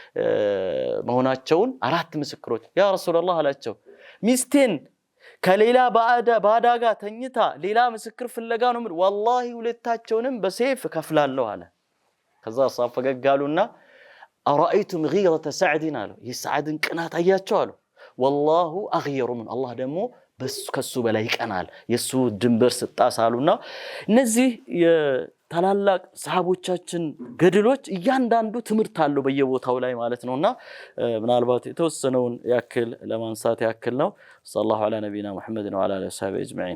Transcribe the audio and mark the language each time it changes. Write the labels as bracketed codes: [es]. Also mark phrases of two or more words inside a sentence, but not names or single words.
[am] መሆናቸውን 4 ምስክሮች [ar] يا رسول الله [am] አላቸው ሚስቴን ከሌላ ባዳ ጋር ተኝታ ሌላ ምስክር ፍለጋ ነው والله ሁለታቸውንም በሰይፍ ከፍላለሁ አለ ከዛ ሳፈገጋሉና [ar] أرأيتم غيرة سعد [am] አሉ የሰዓድን ቅናት አያቸው አሉ [ar] والله اغير من الله [am] ደግሞ ከሱ በላይ ይቀናል የሱ ድንበር ስጣሳሉና እነዚህ ታላላቅ ሰሃቦቻችን ገድሎች እያንዳንዱ ትምርት አለው በየቦታው ላይ ማለት ነውና ምናልባት የተወሰነውን ያክል ለማንሳት ያክል ነው [ar] صلى الله على نبينا محمد وعلى آله وصحبه أجمعين